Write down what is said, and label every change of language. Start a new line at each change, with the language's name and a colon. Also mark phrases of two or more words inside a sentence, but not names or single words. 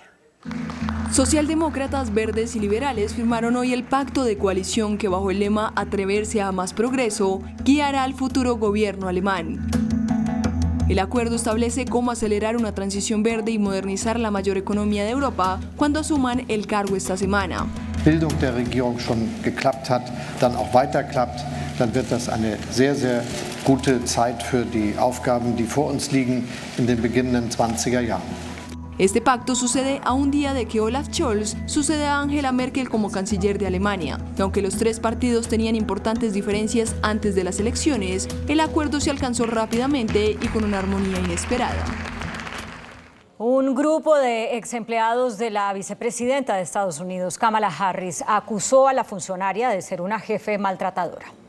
Spanish: Socialdemócratas, verdes y liberales firmaron hoy el pacto de coalición que bajo el lema Atreverse a más progreso guiará al futuro gobierno alemán. El acuerdo establece cómo acelerar una transición verde y modernizar la mayor economía de Europa cuando asuman el cargo esta semana.
German: Bildung der Regierung schon geklappt hat, dann auch weiter klappt, dann wird das eine sehr, sehr gute Zeit für die Aufgaben, die vor uns liegen in den beginnenden 20er Jahren.
Spanish: Este pacto sucede a un día de que Olaf Scholz sucede a Angela Merkel como canciller de Alemania. Y aunque los tres partidos tenían importantes diferencias antes de las elecciones, el acuerdo se alcanzó rápidamente y con una armonía inesperada. Un grupo de exempleados de la vicepresidenta de Estados Unidos, Kamala Harris, acusó a la funcionaria de ser una jefe maltratadora.